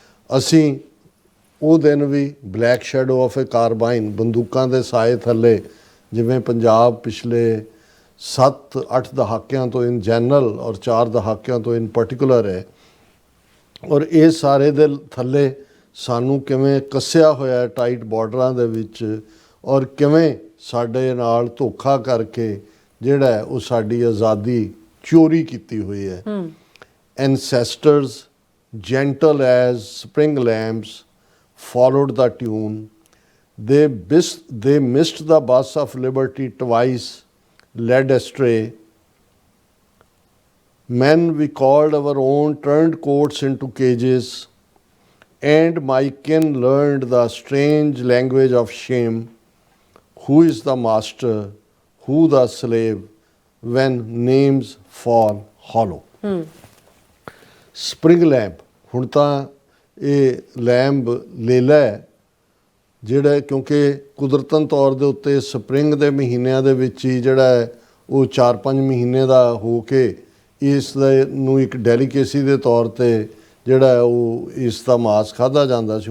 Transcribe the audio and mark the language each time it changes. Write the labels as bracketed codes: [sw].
[pa] ਅਸੀਂ ਉਹ ਦਿਨ ਵੀ [en] black shadow of a carbine, [pa] ਬੰਦੂਕਾਂ ਦੇ ਸਾਏ ਥੱਲੇ, ਜਿਵੇਂ ਪੰਜਾਬ ਪਿਛਲੇ 7-8 ਦਹਾਕਿਆਂ ਤੋਂ [en] in general [pa] ਔਰ 4 ਦਹਾਕਿਆਂ ਤੋਂ [en] in particular [pa] ਹੈ, ਔਰ ਇਹ ਸਾਰੇ ਦੇ ਥੱਲੇ ਸਾਨੂੰ ਕਿਵੇਂ ਕੱਸਿਆ ਹੋਇਆ ਟਾਈਟ ਬਾਰਡਰਾਂ ਦੇ ਵਿੱਚ, ਔਰ ਕਿਵੇਂ ਸਾਡੇ ਨਾਲ ਧੋਖਾ ਕਰਕੇ ਜਿਹੜਾ ਉਹ ਸਾਡੀ ਆਜ਼ਾਦੀ ਚੋਰੀ ਕੀਤੀ ਹੋਈ ਹੈ। [en] Ancestors gentle as spring lambs followed the tune. They missed the bus of liberty twice, led astray. Men we called our own turned coats into cages, and my kin learned the strange language of shame. Who is the master, who the slave, when names fall hollow? [pa] Spring lamp, ਹੁਣ ਤਾਂ ਇਹ lamb ਲੇਲਾ ਹੈ ਜਿਹੜਾ, ਕਿਉਂਕਿ ਕੁਦਰਤਨ ਤੌਰ ਦੇ ਉੱਤੇ spring ਦੇ ਮਹੀਨਿਆਂ ਦੇ ਵਿੱਚ ਹੀ ਜਿਹੜਾ ਹੈ ਉਹ 4-5 ਮਹੀਨੇ ਦਾ ਹੋ ਕੇ ਇਸ ਦੇ ਨੂੰ ਇੱਕ ਡੈਲੀਕੇਸੀ ਦੇ ਤੌਰ ਤੇ ਜਿਹੜਾ ਉਹ ਇਸ ਦਾ ਮਾਸ ਖਾਧਾ ਜਾਂਦਾ ਸੀ।